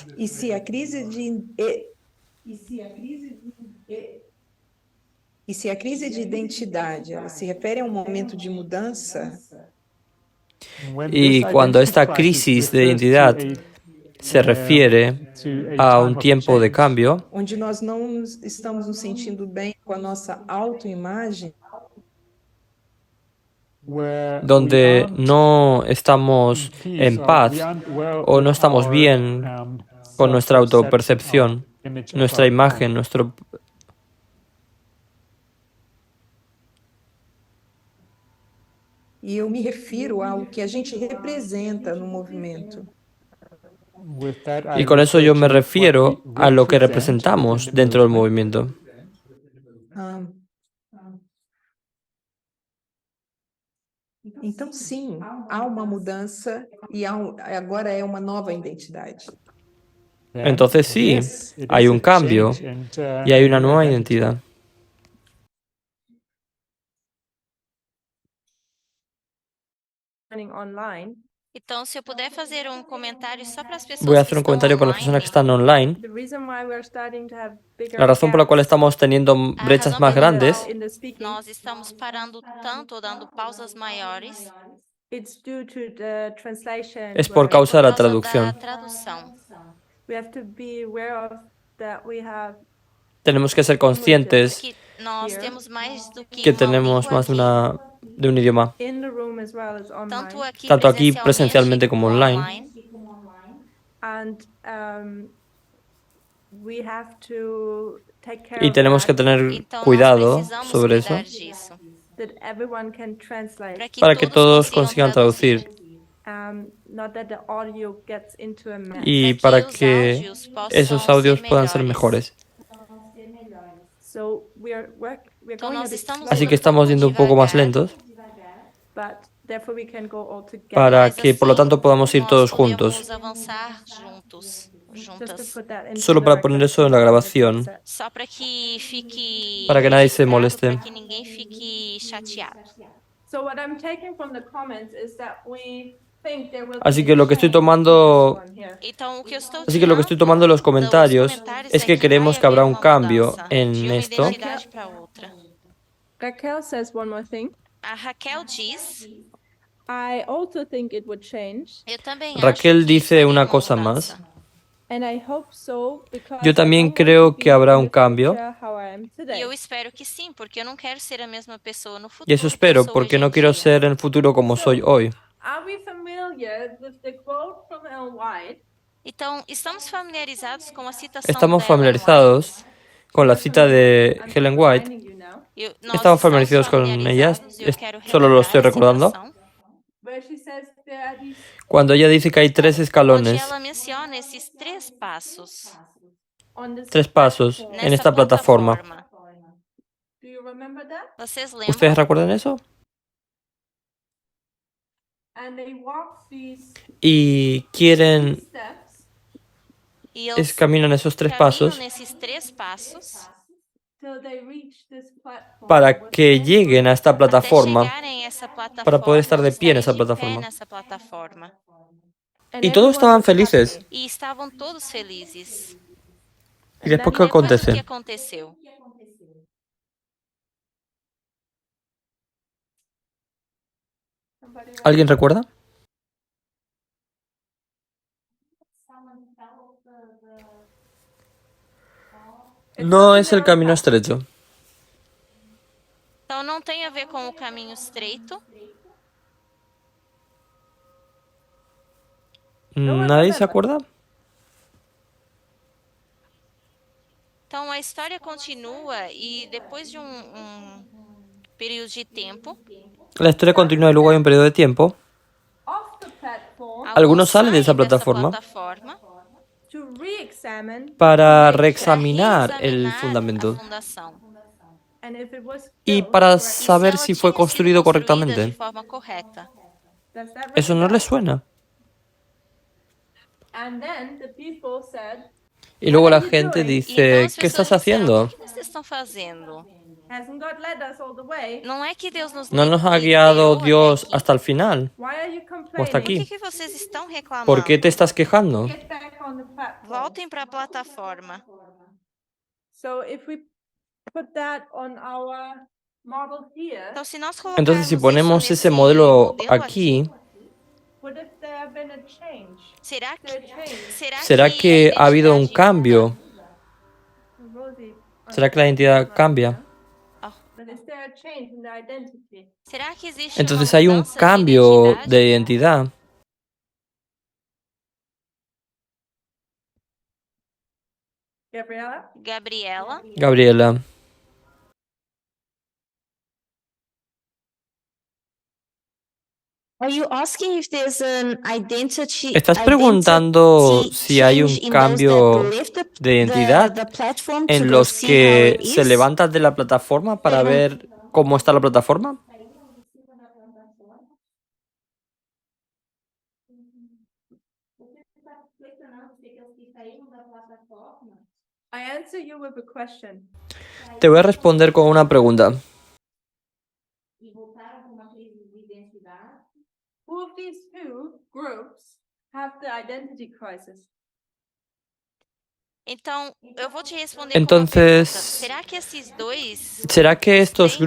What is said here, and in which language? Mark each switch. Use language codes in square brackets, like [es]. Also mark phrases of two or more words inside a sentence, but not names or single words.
[pt] E se a crise de identidade ela se refere a um momento de mudança, [es] Y cuando esta crisis de identidad se refiere a un tiempo de cambio, [pt] onde nós não estamos nos sentindo bem com a nossa autoimagem, [es] donde no estamos en paz o no estamos bien con nuestra autopercepción, nuestra imagen, nuestro... [pt] e eu me refiro ao que a gente representa no movimento. [es] Y con eso yo me refiero a lo que representamos dentro del movimiento. [pt] Então, sim, há uma mudança e agora é uma nova identidade. [es] Entonces sí, hay un cambio y hay una nueva identidad. [pt] online. Então, se eu puder fazer um comentário só para as pessoas [es] Voy a [pt] que [es] hacer un [pt] estão [es] comentario para las personas que [pt] online. [es] están online. [en] The reason why we're starting to have bigger [es] La razón por la cual [en] gaps [es] estamos teniendo [pt] A [es] brechas [pt] razão [es] más [pt] pela [es] grandes [pt] qual [en] in the speaking, [pt] nós estamos parando tanto ou dando pausas maiores [en] it's due to the translation. [es] es por [en] where [es] causa de la [pt] por causa da [es] traducción. [pt] tradução. [en] we have to be aware of that we have [es] Tenemos que ser conscientes [pt] Que nós temos mais do que [es] que [pt] uma [es] tenemos [pt] língua [es] más [pt] aqui, [es] de un idioma, [en] in the room as well as [es] tanto [en] online. [pt] aqui [es] tanto aquí [pt] presencialmente [es] presencialmente como online. [en] And we have to take care [es] Y [en] of [es] tenemos que [en] that. [es] tener [pt] Então, nós [es] cuidado [pt] precisamos [es] sobre eso. [pt] cuidar disso. [en] that everyone can translate, [es] para que todos consigan [pt] traduzir, [es] traducir [en] not that the audio gets into a mess. [es] y para [pt] para que os [es] que [pt] áudios possam [es] esos [pt] ser [es] audios puedan ser [pt] melhores. [es] mejores. [en] So we're [pt] Então [en] going a [pt] nós [en] bit [pt] estamos [es] Así [pt] indo [es] que estamos yendo un poco más [pt] devagar, [es] lentos [en] but therefore we can go all together. [es] para [pt] mas [es] que por lo [pt] assim [es] tanto podamos ir [pt] nós [es] todos [pt] podemos [es] juntos. [pt] avançar juntos, [en] Just to [pt] juntas, [en] put that into [es] Solo [en] the [es] para poner [en] record, [es] eso en la [en] so that it's [es] grabación, [en] set. [pt] só para que fique [es] para que nadie se [pt] registrado, [es] moleste. [pt] para que ninguém fique chateado. [en] So what I'm taking from the comments is that we think there will [es] Así [en] be [es] que [en] a [es] lo que estoy [en] change in [es] tomando, [en] this one here. [pt] Então, o que eu estou [es] así que lo que estoy tomando de los comentarios es que creemos que habrá un cambio [pt] de [es] en [pt] uma [es] esto. [pt] identidade para outra. [en] Raquel says one more thing. [pt] A Raquel diz, [en] I also think it would change, [pt] eu também acho [es] Raquel [pt] que [es] dice [pt] faria [es] una [pt] uma [es] cosa [pt] mudança. [es] más. [en] and I hope so because [es] Yo [en] I [es] también [en] don't want to [es] creo que [en] be [es] habrá [en] in [es] un [en] the [es] cambio. [en] future how I am [pt] E [en] today. [pt] eu espero que sim, porque eu não quero ser a mesma pessoa no futuro [es] Y eso que [pt] eu [es] espero, [pt] sou [es] porque [pt] hoje [es] no [pt] em [es] quiero [pt] dia. [es] ser en el futuro como soy hoy. [en] Are we familiar with the quote from Ellen White? [pt] Então, estamos familiarizados com a citação [es] Estamos [pt] da Ellen [es] familiarizados con la cita de [en] I'm [es] Helen White. [en] reminding you now, [pt] White. Nós [es] Estamos familiarizados con ellas. [pt] familiarizados e eu quero [es] Solo lo estoy [pt] relembrar a [es] recordando. [pt] citação, [en] where she says there are these [es] Cuando ella dice que hay tres [pt] onde [es] escalones, [pt] ela menciona esses três passos [en] on this [es] tres pasos [en] platform. [es] en [pt] nessa [es] esta plataforma. [en] Do you remember that? [pt] Vocês lembram? [es] ¿Ustedes recuerdan eso? [en] And they walk these [es] Y quieren, [en] steps [pt] E eles [es] caminan esos tres [pt] caminham [es] pasos [pt] nesses três passos [en] till they reach this platform. [es] para [en] with [es] que [en] many [es] lleguen a esta [pt] até [es] plataforma. [pt] chegarem a essa plataforma, [es] Para poder estar de pie en esa [pt] estarem de pé [es] plataforma. [pt] nessa plataforma. [en] and [es] Y todos [en] everyone [es] estaban [en] was happy. [es] felices. [pt] E estavam todos felizes. [es] ¿Y después qué [pt] E depois o que acontece? aconteceu? [es] ¿Alguien recuerda? No es el camino estrecho. [pt] Então não tem a ver com o caminho estreito. [es] ¿Nadie se acuerda? [pt] Então a história continua e depois de um período de tempo, [es] La historia continúa y luego hay un periodo de tiempo. [en] Off the platform [es] Algunos salen de esa [pt] saem dessa plataforma [en] to re-examine [es] para [pt] para [es] reexaminar el [pt] reexaminar [es] fundamento [pt] a fundação. [en] and if it was [es] y [en] built [es] para [en] correctly. [pt] E se [es] saber [pt] ela [es] si fue [pt] tinha sido [es] construido [pt] construída de [es] correctamente. [pt] forma correta. [en] Does that ring [es] ¿Eso [en] a [es] no [en] bell? [es] les suena? [en] And then the people said, [es] Y luego la [en] What are you [es] gente [en] doing? [pt] E [es] dice, [pt] então as [es] ¿qué estás [pt] pessoas disseram, [es] haciendo? [pt] o que vocês estão fazendo? [en] hasn't God led us all the way? [pt] Não é que Deus nos [es] ¿No nos ha [pt] liderou [es] guiado [pt] até [es] Dios [pt] aqui? [es] hasta el final? [en] Why are you [es] ¿O hasta [en] complaining? [pt] Por [es] aquí? [pt] que vocês estão reclamando? [es] ¿Por qué te estás quejando? [en] Get back on the platform. [pt] Voltem para a plataforma. [en] So if we put that on our model here, [pt] Então, se nós [es] Entonces, si [pt] colocarmos [es] ponemos [pt] isso [es] ese [pt] nesse modelo [es] modelo aquí, [en] would if there have been a change? [es] será [en] There change. [es] ¿será que ha habido un [pt] identidade [es] cambio? [en] Rosie, [es] ¿Será que la identidad cambia? [pt] muda? [en] Oh, but is there a change in the identity? [pt] será que existe [es] Entonces [pt] uma [es] hay un [pt] mudança de [es] cambio [pt] identidade? [es] de identidad. [en] Gabriela? [pt] Gabriela, [es] Gabriela, [en] Are you asking if there's an identity? [es] ¿estás preguntando si hay un [en] change in those [es] cambio [en] that left [es] de identidad [en] the platform to [es] en [en] go [es] los [en] see how [es] que [en] it [es] se [en] is? [es] levantan de la plataforma para ver cómo está la plataforma? [en] I answer you with a question. [es] Te voy a responder con una pregunta. [en] Who of these two groups have the identity crisis? [pt] então eu vou te responder com uma [es] Entonces, [pt] pergunta. Será que esses dois [es] ¿Será que estos [pt] têm